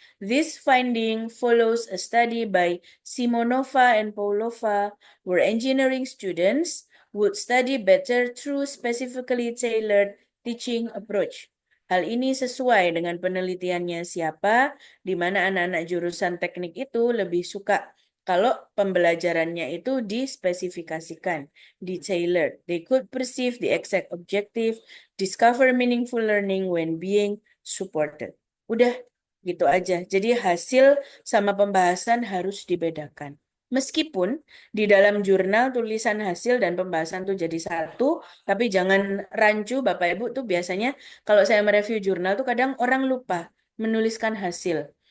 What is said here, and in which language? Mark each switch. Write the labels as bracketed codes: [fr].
[en] This finding follows a study by Simonova and Paulova, where engineering students would study better through specifically tailored teaching approach. [id] Hal ini sesuai dengan penelitiannya siapa, di mana anak-anak jurusan teknik itu lebih suka kalau pembelajarannya itu dispesifikasikan, di-tailored. [en] They could perceive the exact objective, discover meaningful learning when being supported. [id] Udah gitu aja. Jadi hasil sama pembahasan harus dibedakan. Meskipun di dalam jurnal tulisan hasil dan pembahasan tuh jadi satu, tapi jangan rancu Bapak Ibu tuh biasanya kalau saya mereview jurnal tuh kadang orang lupa menuliskan hasil.